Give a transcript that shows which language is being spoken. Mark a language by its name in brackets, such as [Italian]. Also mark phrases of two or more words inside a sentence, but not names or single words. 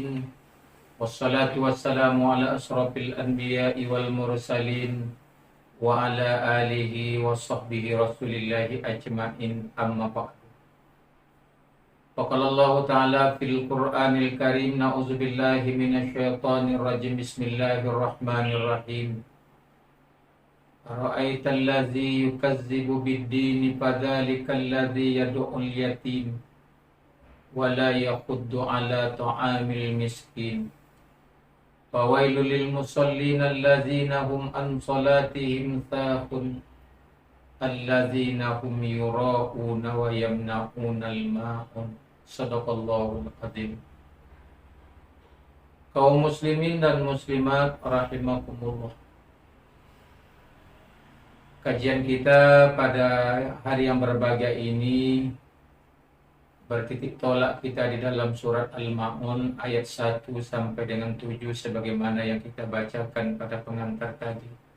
[Arabic] والصلاة والسلام على أشرف الأنبياء والمرسلين وعلى آله وصحبه رسول الله أجمعين أما بعد. فقال الله تعالى في القرآن الكريم نعوذ بالله من الشيطان الرجيم بسم الله الرحمن الرحيم. أرأيت الذي يكذب بالدين فذلك الذي يدع اليتيم ولا يحض على طعام المسكين. فويل للمصلين الذين هم عن صلاتهم ساهون الذين هم يراءون ويمنعون الماعون. صدق الله العظيم. [Indonesian] Kaum muslimin dan muslimat rahimakumullah. Kajian kita pada hari yang berbahagia ini bertitik tolak kita di dalam surat Al-Ma'un ayat 1 sampai dengan 7 sebagaimana yang kita bacakan pada pengantar tadi.